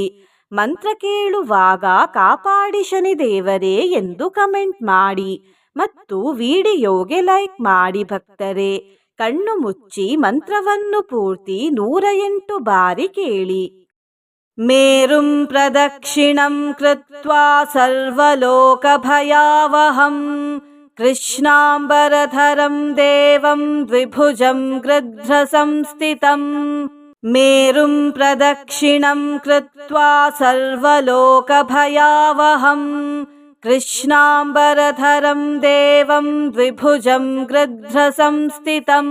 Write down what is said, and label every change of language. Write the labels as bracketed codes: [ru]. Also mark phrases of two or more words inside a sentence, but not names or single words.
[kn] ಮಂತ್ರ ಕೇಳುವಾಗ ಕಾಪಾಡಿ ಶನಿದೇವರೇ ಎಂದು ಕಮೆಂಟ್ ಮಾಡಿ ಮತ್ತು ವಿಡಿಯೋಗೆ ಲೈಕ್ ಮಾಡಿ ಭಕ್ತರೇ. ಕಣ್ಣು ಮುಚ್ಚಿ ಮಂತ್ರವನ್ನು ಪೂರ್ತಿ 108 ಬಾರಿ ಕೇಳಿ. [sa] ಮೇರುಂ ಪ್ರದಕ್ಷಿಣಂ ಕೃತ್ವಾ ಸರ್ವಲೋಕ ಭಯಾವಹಂ ಕೃಷ್ಣಾಂಬರಧರಂ ದೇವಂ ದ್ವಿಭುಜಂ ಗೃಧ್ರ ಸಂಸ್ಥಿತಂ. ಮೇರುಂ ಪ್ರದಕ್ಷಿಣಂ ಕೃತ್ವಾ ಸರ್ವಲೋಕ ಭಯಾವಹಂ ಕೃಷ್ಣಾಂಬರಧರಂ ದೇವಂ ದ್ವಿಭುಜಂ ಗೃಧ್ರ ಸಂಸ್ಥಿತಂ.